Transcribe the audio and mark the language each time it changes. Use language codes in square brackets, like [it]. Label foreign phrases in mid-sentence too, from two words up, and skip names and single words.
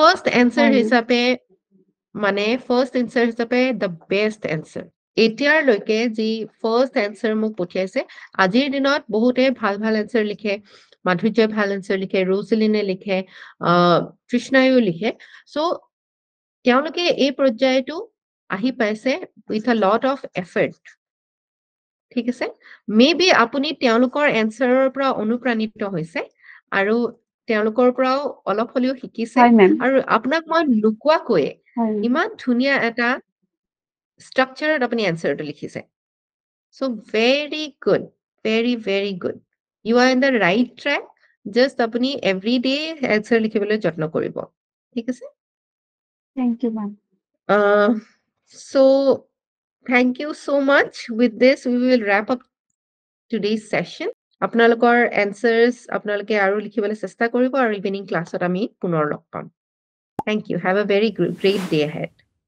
[en] first answer [as] হিচাপে মানে [en] first answer [as] হিচাপে [en] the best answer [as] এতিয়ালৈকে যি [en] first answer [as] মোক পঠিয়াইছে আজিৰ দিনত বহুতে ভাল ভাল এনচাৰ লিখে মাধুৰ্যই ভাল এনচাৰ লিখে ৰোজলিনে লিখে তৃষ্ণায়ো লিখে চ' তেওঁলোকে এই পৰ্যায়টো আহি পাইছে [en] with a lot of effort [as] ঠিক আছে মে বি আপুনি তেওঁলোকৰ এনচাৰৰ পৰা অনুপ্ৰাণিত হৈছে আৰু তেওঁলোকৰ পৰাও অলপ হ'লেও শিকিছে হয় মেম আৰু আপোনাক মই নোকোৱাকৈ হয় ইমান ধুনীয়া এটা ষ্ট্ৰাকচাৰত আপুনি এনচাৰটো লিখিছে চ' [en] very good very good you are in the right track just [as] আপুনি [en] every day [as] এনচাৰ লিখিবলৈ যত্ন কৰিব ঠিক আছে [en] thank you ma'am so thank you so much with this we will wrap up today's session আপোনালোকৰ answers [as] আপোনালোকে আৰু লিখিবলৈ চেষ্টা কৰিব আৰু ইভিনিং ক্লাছত আমি পুনৰ লগ পাম [en] thank you have a very great day ahead